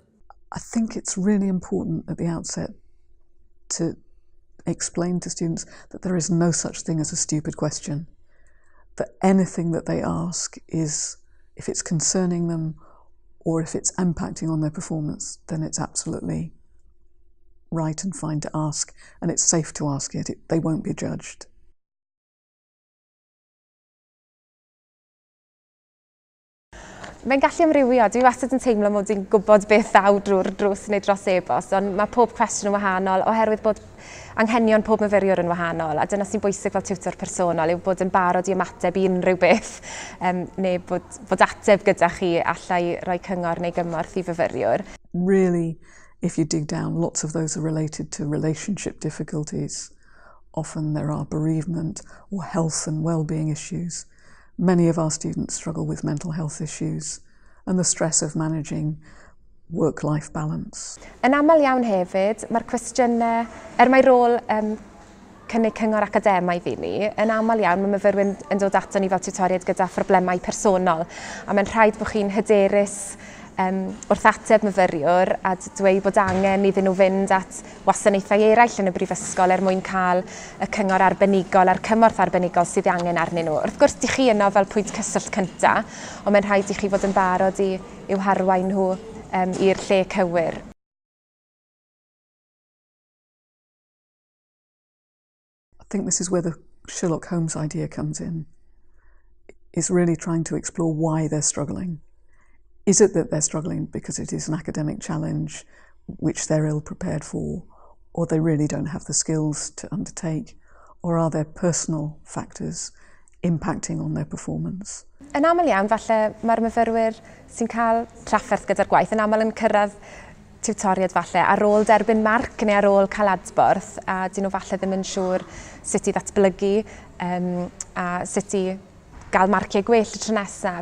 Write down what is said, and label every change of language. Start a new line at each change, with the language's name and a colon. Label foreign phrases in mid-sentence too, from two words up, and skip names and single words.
English: I think it's really important at the outset to explain to students that there is no such thing as a stupid question, that anything that they ask is, if it's concerning them or if it's impacting on their performance, then it's absolutely right and fine to ask, and it's safe to ask it. They won't be judged.
Welsh: Mae'n gallu amrywio. Dwi wastad yn teimlo mod i'n gwybod beth ddaw drwy'r drws neu dros e-bost, ond mae pob cwestiwn yn wahanol oherwydd bod anghenion pob myfyriwr yn wahanol, a dyna sy'n bwysig fel tiwtor personol yw bod yn barod i ymateb i unrhyw beth, neu bod ateb gyda chi allai rhoi cyngor neu gymorth i fyfyriwr.
English: Really, if you dig down, lots of those are related to relationship difficulties. Often there are bereavement or health and well-being issues. Many of our students struggle with mental health issues and the stress of managing work-life balance.
Welsh: Yn aml iawn hefyd, mae'r cwestiynau, mae rôl cynnig cyngor academaidd i ni, yn aml iawn mae myfyrwyr yn dod ato ni fel tiwtoriaid gyda phroblemau personol, a mae'n rhaid bod chi'n hyderus wrth ateb myfyriwr a dweud bod angen iddyn nhw fynd at wasanaethau eraill yn y brifysgol mwyn cael y cyngor arbenigol a'r cymorth arbenigol sydd angen arnyn nhw. Wrth gwrs, di chi yno fel pwynt cyswllt cyntaf, ond mae'n rhaid i chi fod yn barod i'w harwain nhw i'r lle cywir.
English: I think this is where the Sherlock Holmes idea comes in, is really trying to explore why they're struggling. Is it that they're struggling because it is an academic challenge which they're ill-prepared for, or they really don't have the skills to undertake, or are there personal factors impacting on their performance?
Welsh: Yn aml iawn, falle mae'r myfyrwyr sy'n cael trafferth gyda'r gwaith yn aml yn cyrraedd tiwtoriad falle ar ôl derbyn marc neu ar ôl cael adborth, a dyn nhw falle ddim yn siŵr sut i ddatblygu a sut i gael marciau gwell y tro nesaf.